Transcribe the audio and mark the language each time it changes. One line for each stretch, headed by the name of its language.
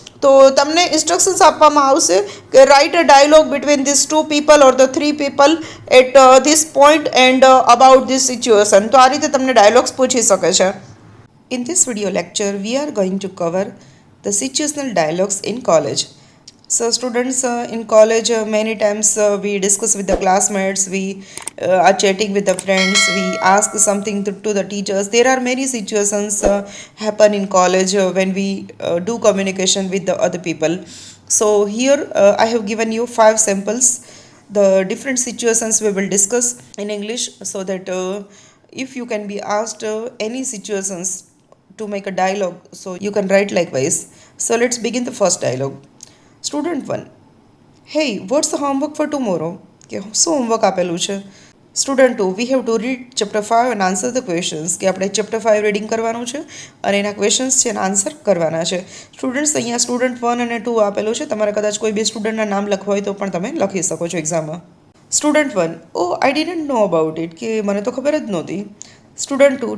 Gujarati: તો તમને ઇન્સ્ટ્રક્શન્સ આપવામાં આવશે કે
English: Write a dialogue between this two people or the three people at this point and about this situation.
Gujarati: તો આ રીતે તમને ડાયલોગ્સ પૂછી શકે છે.
English: In this video lecture we are going to cover the situational dialogues in college. So students, in college many times we discuss with the classmates, we are chatting with the friends, we ask something to the teachers. There are many situations happen in college when we do communication with the other people. So here I have given you 5 samples, the different situations we will discuss in English, so that if you can be asked any situations to make a dialogue, so you can write likewise. So let's begin the first dialogue. Student 1. Hey, what's the homework for tomorrow?
Gujarati: કે શું homework આપેલું છે?
English: Student 2. We have to read chapter 5 and answer the questions.
Gujarati: કે આપણે chapter 5 reading કરવાનું છે અને એના ક્વેશ્ચન્સ છે અને આન્સર કરવાના છે. સ્ટુડન્ટ્સ અહીંયા સ્ટુડન્ટ 1 અને 2 આપેલું છે. તમારે કદાચ કોઈ બે સ્ટુડન્ટના નામ લખવા હોય તો પણ તમે લખી શકો છો એક્ઝામમાં.
English: Student 1. Oh I didn't know about it.
Gujarati: કે મને તો ખબર જ નહોતી.
English: Student 2.